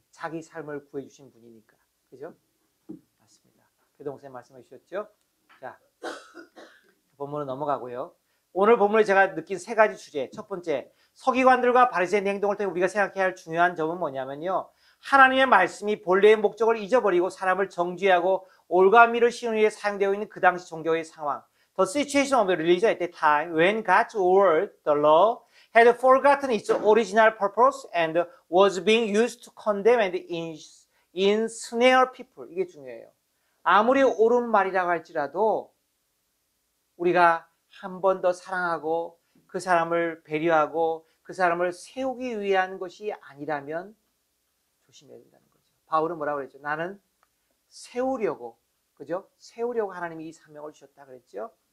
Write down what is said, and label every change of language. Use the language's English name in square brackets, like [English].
[Korean] 자기 삶을 구해주신 분이니까. 그죠? 맞습니다. 배동생 말씀해 주셨죠? 자, 본문으로 넘어가고요. 오늘 본문에 제가 느낀 세 가지 주제. 첫 번째, 서기관들과 바리새인의 행동을 통해 우리가 생각해야 할 중요한 점은 뭐냐면요. 하나님의 말씀이 본래의 목적을 잊어버리고 사람을 정죄하고 올가미를 씌우는 일에 사용되어 있는 그 당시 종교의 상황. [English] The situation of the religion at the time when God's word, the law, had forgotten its original purpose and was being used to condemn and ensnare people. [Korean] 이게 중요해요. 아무리 옳은 말이라고 할지라도 우리가 한 번 더 사랑하고 그 사람을 배려하고 그 사람을 세우기 위한 것이 아니라면 조심해야 된다는 거죠. 바울은 뭐라고 그랬죠? 나는 세우려고, 그죠? 세우려고 하나님이 이 사명을 주셨다 그랬죠?